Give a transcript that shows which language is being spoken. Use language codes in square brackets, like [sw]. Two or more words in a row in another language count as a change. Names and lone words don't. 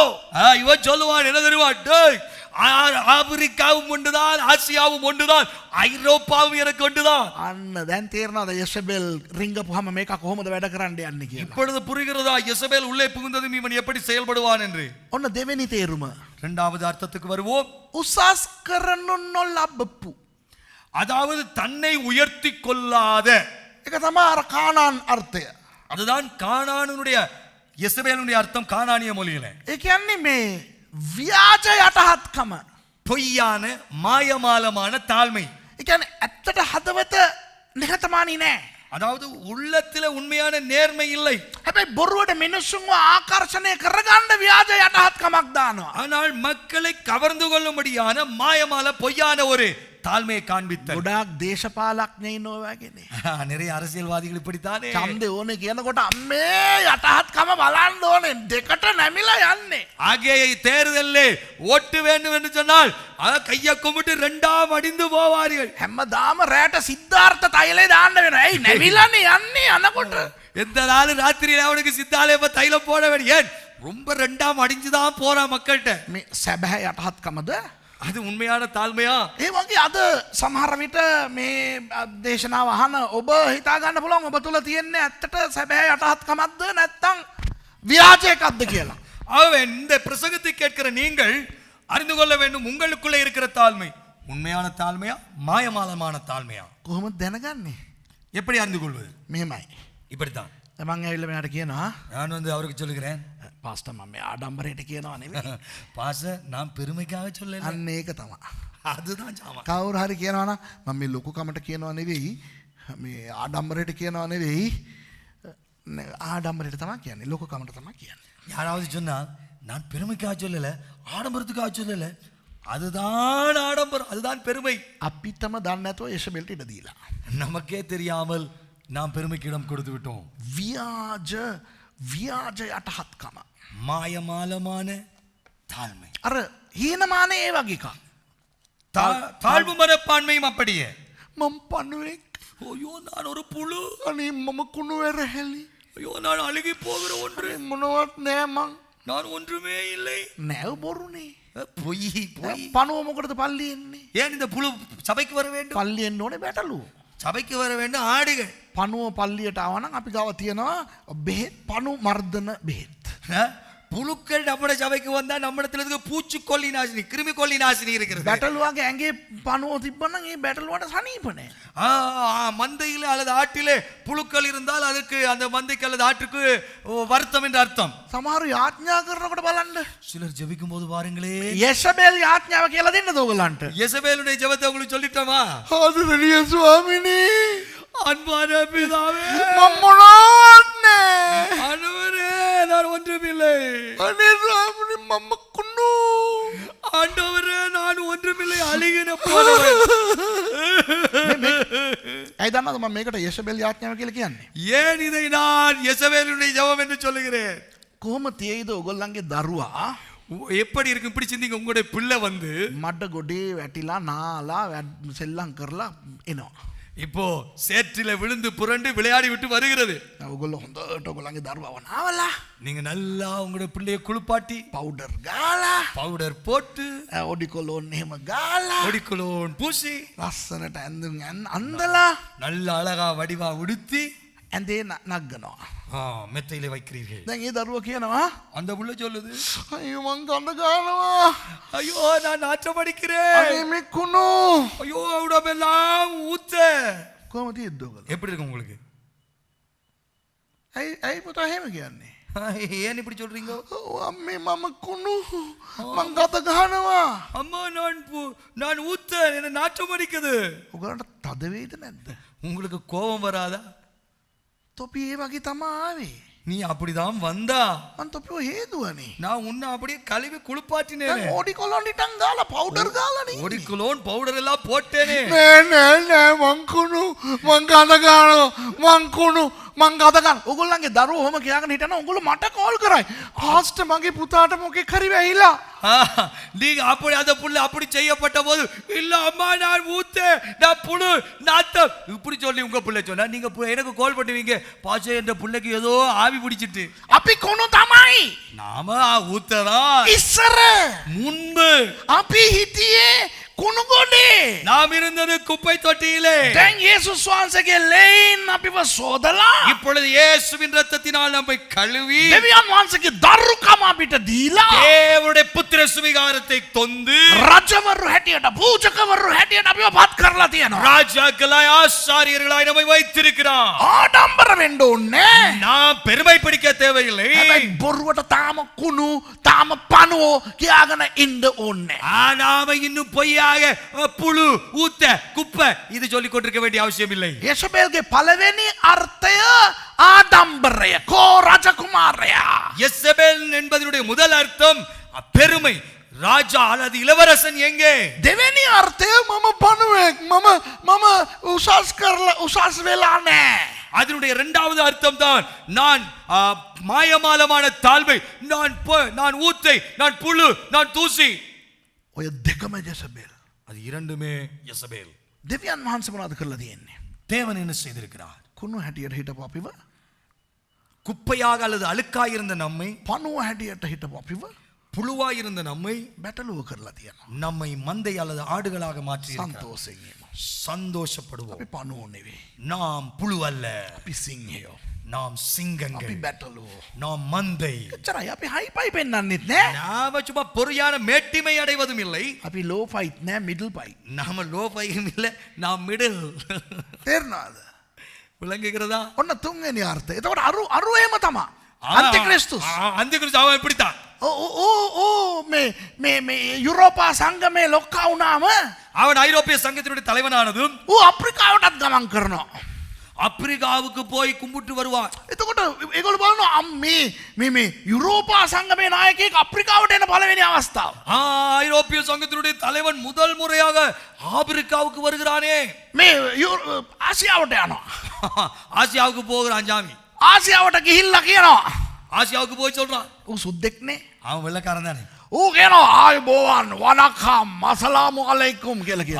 [ta] இவன் சொல்லுவான் என்ன தெரியுமா, டேய் ஆப்பிரிக்காவும் ஒன்றுதான், ஆசியாவும் ஒன்றுதான், ஐரோப்பாவும் எனக்கு ஒன்றுதான். [si] අන්න දැන් තේරෙනවද යෂබෙල් රිංගපුවම මේක කොහොමද වැඩ කරන්න යන්නේ කියලා? [ta] இப்பொழுது புரிகிறதா யெசபேல் உள்ளே புகுந்ததும் இவன் எப்படி செயல்படுவான் என்று. [si] ඔන්න දෙවෙනි තේරුම. [ta] இரண்டாவது அர்த்தத்துக்கு வருவோம். [si] උසස් කරනු නොලබපු. [ta] அதாவது தன்னை உயர்த்தி கொள்ளாத. [si] ඒක තමයි අර කානාන් අර්ථය. [ta] அதுதான் கானானுடைய யெசபேலுடைய அர்த்தம் கானானிய மொழியில. [si] ඒ කියන්නේ මේ ව්‍යාජ යටහත්කම. [ta] பொய்யான மாயமாலமான தாழ்மை. [si] ඒ කියන්නේ ඇත්තට හදවත නිහතමානී නෑ. [ta] அதாவது உள்ளத்தில உண்மையான நேர்மை இல்லை. [si] හැබැයි බොරුවට මිනිස්සුන්ව ආකර්ෂණය කරගන්න ව්‍යාජ යටහත්කමක් දානවා. [ta] ஆனால் மக்களை கவர்ந்து கொள்ளும்படியான மாயமால பொய்யான ஒரு தாழ்மையை காண்பித்தல். [si] ගොඩාක් දේශපාලඥයින් ඔය වගේනේ. [ta] நிறைய அரசியல்வாதிகள் இப்படித்தானே. [si] ඡන්දේ ඕනේ කියනකොට අම්මේ යටහත්කම බලන්න ඕනේ දෙකට නැමිලා යන්නේ. [ta] ஆகிய தேர்தலில் ஓட்டு வேண்டும் என்று சொன்னால் கையை கும்பிட்டு ரெண்டாம் அடிந்து போவார்கள். [si] හැමදාම රැට සිද්ධාර්ථ තෛලේ දාන්න වෙනවා. ඇයි නැමිලානේ යන්නේ අනකොට? [ta] எந்த நாள் ராத்திரியில அவனுக்கு சித்தாலயப்ப தைலம் போட வேண்டும். ஏன் ரொம்ப ரெண்டாம் அடிஞ்சுதான் போறா மக்கள்கிட்ட. [si] මේ සැබෑ යටහත්කමද? [ta] அது உண்மையான தாழ்மையா? [si] ඒ වගේ අද සමහර විට මේ දේශනාව අහන ඔබ හිතා ගන්න පුළුවන් ඔබ තුල තියෙන්නේ ඇත්තට සැබෑ යටහත්කමක්ද නැත්නම් ව්‍යාජයක්ද කියලා. [ta] ஆகவே இந்த பிரசங்கத்தை கேட்கிற நீங்கள் அறிந்து கொள்ள வேண்டும், உங்களுக்குள்ளே இருக்கிற தாழ்மை உண்மையான தாழ்மையா மாயமாலமான தாழ்மையா? [si] කොහොමද දැනගන්නේ? [ta] எப்படி அறிந்து கொள்வது? [si] මෙහෙමයි. [ta] இப்படித்தான். [si] මම ඇවිල්ලා මෙයාට කියනවා [ta] நான் அவருக்கு சொல்லுகிறேன், [si] පාස්ටර් මම මේ ආඩම්බරයට කියනවා නෙවෙයි. [ta] பாஸ்டர் நான் பெருமைக்காக சொல்லல. [si] අන්න ඒක තමයි. [ta] அதுதான் ஜாமா. [si] කවුරු හරි කියනවා නම් මම මේ ලොකුකමට කියනවා නෙවෙයි, මේ ආඩම්බරයට කියනවා නෙවෙයි, ආඩම්බරයට තමයි කියන්නේ, ලොකුකමට තමයි කියන්නේ. [ta] யாராவது சொன்னால் நான் பெருமைக்காக சொல்லல, ஆடம்பரத்துக்காக சொல்லல, அதுதான் ஆடம்பரம், அதுதான் பெருமை. [si] අපිටම දන්නේ නැතුව යෂබෙල්ට ඉඩ දීලා. [ta] நமக்கே தெரியாமல் நாம் பெருமைக்கு இடம் கொடுத்து விட்டோம். [si] ව්‍යාජ යටහත්කම. [ta] மாயமாலமான தாழ்மை. [si] අර හීනමානේ ඒ වගේ එකක්. [ta] தாழ்வு மனப்பான்மையும் அப்படியே. [si] මම පණුවෙක්. [ta] ஐயோ நான் ஒரு புழு. [si] අනේ මම කුණු වැරහැලි. [ta] ஐயோ நான் அழுகி போகிற ஒன்று. [si] මොනවත් නෑ මං. [ta] நான் ஒன்றுமே இல்லை. [si] නැව බොරුනේ. [ta] பொய் பொய். [si] පණුව මොකටද පල්ලි එන්නේ? [ta] ஏன் இந்த புழு சபைக்கு வர வேண்டும்? [si] පල්ලි එන්න ඕනේ බැටළු. [ta] சபைக்கு வர வேண்டும் ஆடுகள். [si] පණුව පල්ලියට ආව නම් අපි ගාව තියෙනවා බෙහෙත්, පණු මර්ධන බෙහෙත්. [ta] புழுக்கள் நம்ம சபைக்கு வந்தா நம்மிடத்துல இருக்கு பூச்சிக்கொல்லி நாசினி கிருமி கொல்லி நாசினி இருக்கிறது. [si] බැටළුවගේ ඇගේ පනුව තිබ්බනම් ඒ බැටළුවට සනීපනේ. [ta] மந்தையிலே அல்லது ஆட்டிலே புழுக்கள் இருந்தால் அதுக்கு அந்த மந்தைக்கு அல்லது ஆட்டுக்கு வருத்தம் என்று அர்த்தம். [si] සමහරු යාඥා කරනකොට බලන්න. [ta] சிலர் ஜெபிக்கும் போது பாருங்களே [si] යෙසබෙල් යාඥාව කියලා දෙන්නද ඔයගලන්ට? [ta] யெசபேலுடைய ஜெபத்தை உங்களுக்கு சொல்லிட்டோமா? [si] ආදරණීය ස්වාමිනේ [ta] அன்பான பிதாவே [si] මම මොනවත්නේ. [ta] ஆண்டவரே நான் ஒன்றுமில்லை. [si] අනේ ස්වාමිනේ මම කුණු. [ta] ஆண்டவரே நான் ஒன்றுமில்லை அழிகிற போனவன். [si] ඇයි දන්නවද මම මේකට යෙසබෙල් යාඥාව කියලා කියන්නේ? [ta] ஏன் இதை நான் யெசபேலுடைய ஜெபம் என்று சொல்லுகிறேன்? [si] කොහොම තියෙයිද ඔයගොල්ලන්ගේ දරුවා [ta] எப்படி இருக்கு இப்படி சிந்திங்க. உங்களுடைய பிள்ளை வந்து [si] මඩ ගොඩේ වැටිලා නාලා සෙල්ලම් කරලා එනවා. [ta] இப்போ சேற்றில விழுந்து புரண்டு விளையாடி விட்டு வருகிறது. [si] ඔයගොල්ලෝ හොඳට ඔයගොල්ලන්ගේ දරුවාව නාවලා [ta] நீங்க நல்லா உங்களுடைய பிள்ளையை குளிப்பாட்டி [si] පවුඩර් ගාලා [ta] பவுடர் போட்டு [si] ඔඩිකොලෝන් එහෙම ගාලා [ta] ஒடிக்குலோன் பூசி [si] ලස්සනට ඇඳුම් අන්දලා [ta] நல்ல அழகா வடிவா உடுத்தி [si] ඇඳේ නග්ගනවා. [ta] மெத்தையில வைக்கிறீர்கள். [si] දැන් ඒ දරුවා කියනවා [ta] அந்த புள்ள சொல்லுது [si] අයියෝ මං ගඳ ගන්නවා. [ta] ஐயோ நான் நாற்றம் அடிக்கிறேன். [si] අනේ මේ කුණු. [ta] ஐயோ உடம்பெல்லாம் ஊத்த. [si] කොහොමද තියෙද්ද ඔයගොල්ලෝ? [ta] எப்படி இருக்கு உங்களுக்கு? [si] ඇයි පුතා එහෙම කියන්නේ? [ta] ஏன் இப்படி சொல்றீங்க? [si] අම්මේ මම කුණු මං ගඳ ගන්නවා. [ta] அம்மா நான் ஊத்த என்ன நாற்றம் அடிக்குது. [si] ඔයගලන්ට තද වේද නැද්ද? [ta] உங்களுக்கு கோபம் வராதா? [si] තොපි ඒ වගේ තමා ආවේ. [ta] நீ அப்படிதான் வந்தா [si] මං තොපිව හේදුවනේ. [ta] நான் உன்னை அப்படியே கழுவி குளிப்பாட்டினேன். [si] දැන් ඔඩිකොලෝන් ටිකක් ගාලා පවුඩර් ගාලානේ. [ta] ஒடிக்குலோன் பவுடர் எல்லாம் போட்டேனே. [si] නෑ මං කුණු මං ගඳ ගන්නවා මං කුණු මං ගඳ ගන්න. ඔයගොල්ලන්ගේ දරුවෝ ඔහොම කියාගෙන හිටන ඔයගොල්ලෝ මට කෝල් කරයි. පාස්ටර් මගේ පුතාට මොකෙක් හරි වෙයිලා. [ta] நீங்க அப்படி அந்த புள்ள அப்படி செய்யப்பட்ட போது இல்ல அம்மா நான் ஊத்த நான் புழு நாத்தம் இப்படி சொல்லி உங்க புள்ள சொன்னா நீங்க எனக்கு கால் பண்ணுவீங்க பாச்சே என்ற புள்ளைக்கு ஏதோ ஆவி பிடிச்சிட்டு [si] අපි කුණු තමයි. [ta] நாம ஊத்ததா [si] ඉස්සර [ta] முன்பு [si] අපි හිටියේ කුණු ගොඩේ. [ta] நாம் இருந்தது குப்பை தொட்டியிலே. [si] දැන් යේසුස් වහන්සේගේ ලේන් අපිව සෝදලා [ta] இப்பொழுது இயேசுவின் இரத்தத்தினால் நம்மை கழுவி [si] දෙවියන් වහන්සේගේ දරුකම අපිට දීලා [ta] தேவனுடைய புத்திர சுவிகாரத்தை தொந்து [si] රජවරු හැටියට පූජකවරු හැටියට අපිව පත් කරලා තියෙනවා. [ta] ராஜாக்களாய் ஆசாரியர்களாய் நம்மை வைத்திருக்கிறார். [si] ආඩම්බර වෙන්න ඕනේ. [ta] நாம் பெருமை பிடிக்க தேவையில்லை. [si] හැබැයි බොරුවට තාම කුණු තාම පණුවෝ කියාගෙන ඉන්න ඕනේ. [ta] நாம இன்னும் பொய்யாக புழு ஊத்த குப்பை இது சொல்லிக் கொண்டிருக்க வேண்டிய அவசியம் இல்லை. [si] යෙසබෙල්ගේ පළවෙනි අර්ථය ආඩම්බරය. කෝ රජකුමාරයා. [ta] யெசபேல் என்பதனுடைய முதல் அர்த்தம் பெருமை. ராஜா அல்லது இளவரசன் எங்கே? [si] දෙවෙනි අර්ථය මම පණුවෙක් මම උසස් කරලා උසස් වෙලා නැහැ. [ta] அதனுடைய இரண்டாவது அர்த்தம் தான் நான் மாயமாலமான தாழ்மை, நான் ஊத்தை, நான் புழு, நான் தூசி. [si] ඔය දෙකම යෙසබෙල්. [ta] அது இரண்டுமே யெசபேல். [si] දෙවියන් වහන්සේ මොනවද කරලා තියෙන්නේ? [ta] தேவன் என்ன செய்திருக்கிறார்? [si] කුණු හැටියට හිටපු අපිව [ta] குப்பையாக அல்லது அழுக்காய் இருந்த நம்மை, [si] පණුව හැටියට හිටපු අපිව [ta] புழுவாய் இருந்த நம்மை [si] බැටළුව කරලා තියෙනවා. [ta] நம்மை மந்தை அல்லது ஆடுகளாக மாற்றி [si] සන්තෝෂයෙන් ඉමු. [ta] சந்தோஷப்படுவோம். [si] අපි පණුව නෙවෙයි. [ta] நாம் புழு அல்ல, [si] අපි සිංහයෝ. [ta] நாம் [si] අපි [ta] சிங்கங்கள், [si] බැටළුවෝ. [ta] நாம் மந்தை. [si] එච්චරයි. අපි හයිපයි පෙන්වන්නෙත් නෑ. [ta] நாம சும்மா பொறியான மேட்டிமை அடைவதும் இல்லை. [si] අපි [en] low fight [si] නෑ [en] middle fight. [ta] நாம லோ பையும் இல்லை, நாம் மிடில். [si] තේරෙනවද? [ta] விளங்குகிறதா? [si] ඔන්න තුන්වෙනි අර්ථය. එතකොට අරු එහෙම තමා. අන්තික්‍රිස්තුස්. [ta] அந்திகிறிஸ்து அவன் இப்படித்தான். [si] මේ යුරෝපා සංගමේ ලොක්කා වුණාම [ta] அவன் ஐரோப்பிய சங்கத்தினுடைய தலைவனானதும் [si] ඌ අප්‍රිකාවටත් ගමන් කරනවා. [ta] ஆப்பிரிக்காவுக்கு போய் கும்பிட்டு வருவான். [si] එතකොට ඒගොල්ලෝ බලනවා මේ යුරෝපා සංගමේ නායකයෙක් අප්‍රිකාවට එන පළවෙනි අවස්ථාව. [ta] ஐரோப்பிய சங்கத்தினுடைய தலைவன் முதல் முறையாக ஆப்பிரிக்காவுக்கு வருகிறானே. [si] මේ ආසියාවට යනවා. [ta] ஆசியாவுக்கு போகிறான் ஜாமி. [si] ආසියාවට ගිහිල්ලා කියනවා [ta] ஆசியாவுக்கு போய் சொல்றான். [si] ඌ සුද්දෙක් නේ. [ta] அவன் வெள்ளக்காரன் தானே. [si] ඌ කියනවා ආයුබෝවන් වනකම් [ar] السلام عليكم [si] කියලා කියනවා.